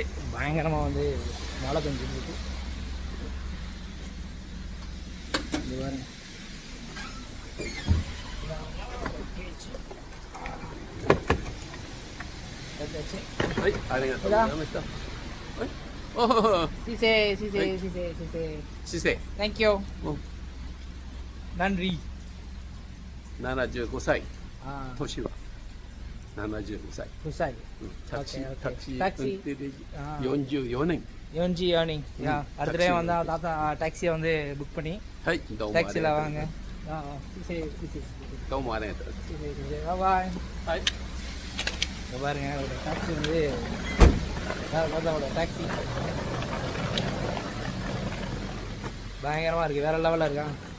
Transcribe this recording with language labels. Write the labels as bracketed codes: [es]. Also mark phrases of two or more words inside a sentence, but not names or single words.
[ta] பயங்கரமாக வந்து மழை பெஞ்சிருக்கு. இது பாருங்க, தேங்க்யூ, நன்றி. [ja] 75 歳、年は75歳。タクシー44年。 [ta] அடுத்த டைம் வந்தால் தாத்தா டாக்ஸியை வந்து புக் பண்ணி டாக்ஸியில் வாங்க. பாய். இங்கே பாருங்க, ஒரு டாக்ஸி வந்து தாத்தாவோட டாக்ஸி பயங்கரமாக இருக்குது, வேறு லெவலில் இருக்கா.